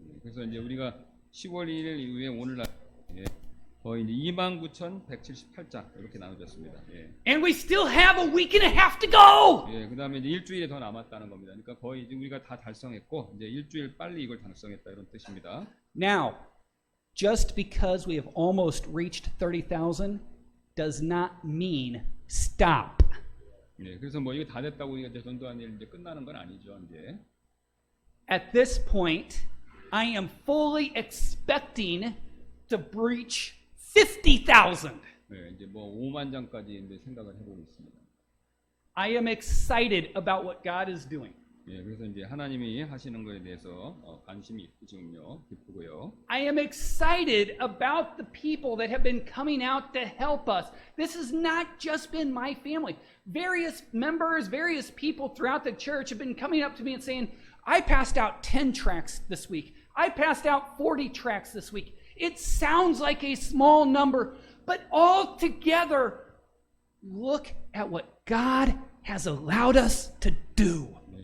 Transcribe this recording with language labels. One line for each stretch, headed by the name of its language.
Korean: 그래서 이제 우리가 10월 1일 이후에 오늘날 거의 이제 29,178장 이렇게 나눠졌습니다. 예.
English: And we still have a week and a half to go.
Korean: 예, 그다음에 이제 일주일이 더 남았다는 겁니다. 그러니까 거의 이제 우리가 다 달성했고 이제 일주일 빨리 이걸 달성했다 이런 뜻입니다.
English: Now, just because we have almost reached 30,000 does not mean stop.
Korean: 예, 그래서 뭐 이거 다 됐다고 우리가 이제 전도하는 일 이제 끝나는 건 아니죠, 이제.
English: At this point, I am fully expecting to breach 50,000.
Korean: 예, 이제 뭐 5만 장까지 이제 생각을 해보고 있습니다.
English: I am excited about what God is doing.
Korean: 예, 그래서 이제 하나님이 하시는 거에 대해서 관심이 있고 지금요, 기쁘고요.
English: I am excited about the people that have been coming out to help us. This has not just been my family. Various members, various people throughout the church have been coming up to me and saying, I passed out 10 tracts this week. I passed out 40 tracts this week. It sounds like a small number, but all together, look at what God has allowed us to do.